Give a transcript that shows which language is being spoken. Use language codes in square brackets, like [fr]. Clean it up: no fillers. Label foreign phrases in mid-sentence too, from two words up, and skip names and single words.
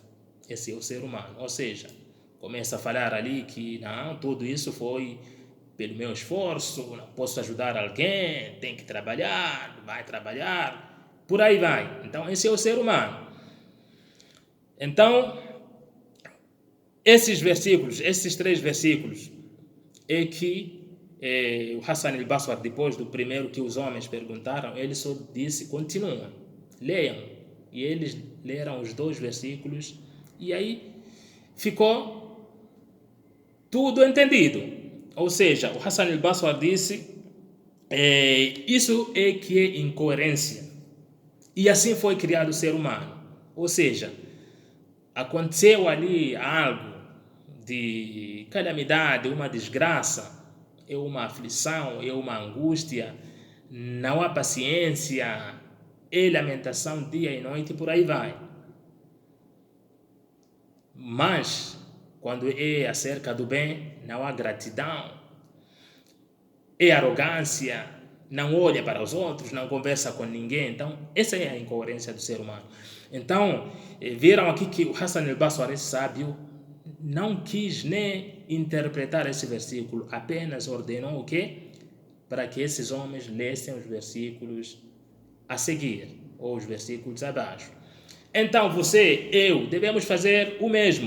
[pt] Esse é o ser humano, ou seja, começa a falar ali que não, tudo isso foi pelo meu esforço, não posso ajudar alguém, tem que trabalhar, vai trabalhar, por aí vai. Então esse é o ser humano. Então esses versículos, esses 3 versículos é que o Hassan al-Basri, depois do primeiro que os homens perguntaram, ele só disse: continuam, leiam. E eles leram os 2 versículos e aí ficou tudo entendido. Ou seja, o Hassan al-Basri disse: isso é que é incoerência. E assim foi criado o ser humano. Ou seja, aconteceu ali algo de calamidade, uma desgraça, é uma aflição, é uma angústia, não há paciência, é lamentação dia e noite, por aí vai. Mas, quando é acerca do bem, não há gratidão, é arrogância, não olha para os outros, não conversa com ninguém. Então, essa é a incoerência do ser humano. Então, viram aqui que o Hassan al-Basri, esse sábio, não quis nem interpretar esse versículo, apenas ordenou o quê? Para que esses homens lessem os versículos a seguir, ou os versículos abaixo. Então você, eu, devemos fazer o mesmo.